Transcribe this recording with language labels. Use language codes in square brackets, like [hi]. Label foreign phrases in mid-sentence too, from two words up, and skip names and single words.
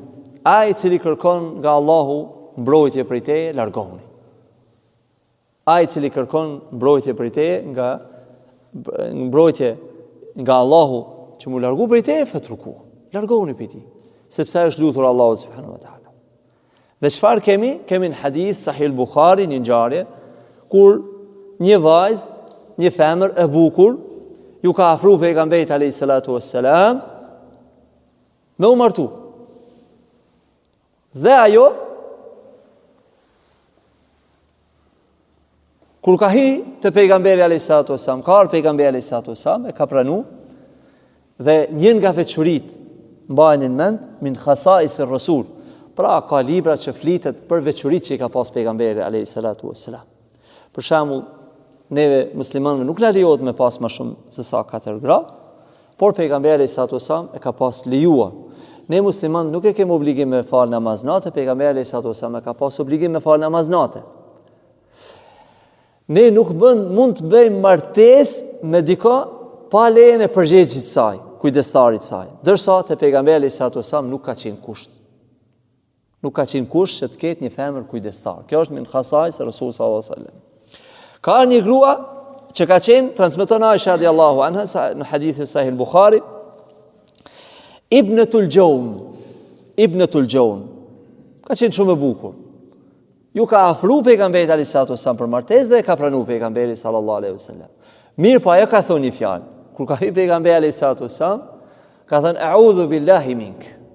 [sq] Ai cili kërkon nga Allahu mbrojtje prej teje, largohuni. Ai cili kërkon mbrojtje prej teje mbrojtje nga Allahu që mu largu prej teje, fatruku. Largohuni prej tij, sepse ai është lutur Allahut [ar] سبحانه وتعالى. [sq] Dhe çfarë kemi? Kemi në hadith Sahih al-Bukhari, një ngjarje kur një vajzë, një femër e bukur, ju ka afru pejgamberit [ar] عليه الصلاة والسلام [sq] me u martu. Dhe ajo, kur ka hi të pejgamberi [ar] عليه الصلاة والسلام, [sq] ka ardhur pejgamberi [ar] عليه الصلاة والسلام, [sq] e ka pranu, dhe njën nga veçurit mbajnë në mend [ar] من خصائص الرسول. [sq] Pra ka libra që flitet për veçoritë që i ka pas pejgamberi [ar] عليه الصلاة والسلام. [sq] Për shembull, neve muslimanëve nuk na lejohet me pas më shumë se sa 4 gra, por pejgamberi [ar] عليه الصلاة والسلام [sq] e ka pas lejuar. Ne muslimanë nuk e kemi obligim me fal namaz natë, pejgamberi [ar] عليه الصلاة والسلام [sq] e ka pas obligim me fal namaz natë. Ne nuk mund të bëjmë martesë me dikë pa lejen e përgjegjësit të saj, kujdestarit të saj. Ndërsa te pejgamberi [ar] عليه الصلاة والسلام [sq] nuk ka qenë kusht. Nuk ka qenë kusht që të ketë një femër kujdestar. Kjo është [ar] من خصائص الرسول صلى الله عليه وسلم. [sq] Ka një grua që ka qenë, transmeton Aisha [ar] رضي الله عنها [sq] në hadithin sahih al-Bukhari, Ibnatul Jawn. Ka qenë shumë e bukur. Ju ka afru pejgamberit [ar] عليه الصلاة والسلام [sq] për martesë dhe e ka pranuar pejgamberi [ar] صلى الله عليه وسلم. [sq] Mirë, po ajo ka thonë një fjalë. Kur ka hyrë pejgamberi [ar] عليه الصلاة والسلام, [sq] ka thënë [ar] أعوذ بالله منك.